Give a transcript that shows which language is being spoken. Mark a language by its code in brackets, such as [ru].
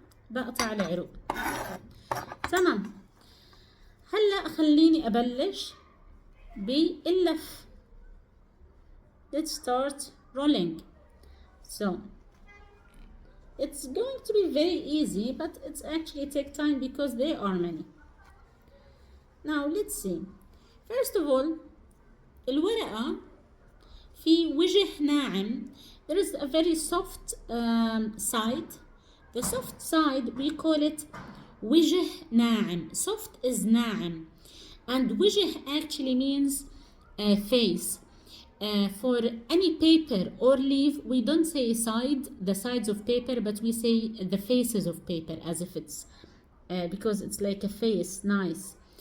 [ar] بقطع العروق. تمام. هلا خليني أبلش باللف. [en] Let's start rolling. So it's going to be very easy, but it's actually take time because there are many. Now let's see. First of all, [ar] الورقة في وجه ناعم. [en] There is a very soft side. The soft side, we call it [ar] وجه ناعم. [en] Soft is ناعم, and وجه actually means face. For any paper or leaf, we don't say the sides of paper, but we say the faces of paper, as if it's because it's like a face, nice.